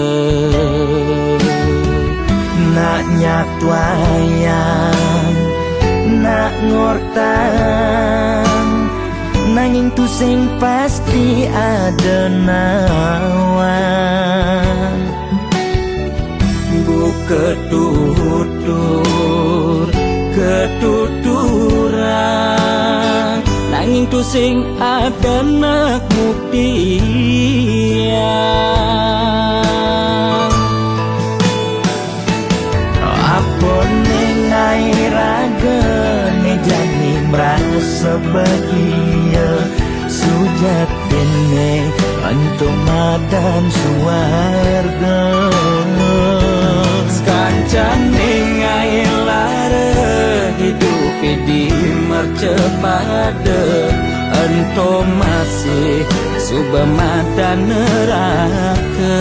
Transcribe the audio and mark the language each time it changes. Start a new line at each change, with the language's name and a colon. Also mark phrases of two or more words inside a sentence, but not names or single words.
Balinese: nak nyatwayang nak ngortang nanging tu sing pasti ada nawan buka tutur ketuturan nanging tu sing ada nak buktian apa nengai raga ne jani
Indonesian: merasa bahagia
Balinese: sujatine untuk madan suarga sekancan nengai lara hidup di mercepada ento masih subamatan neraka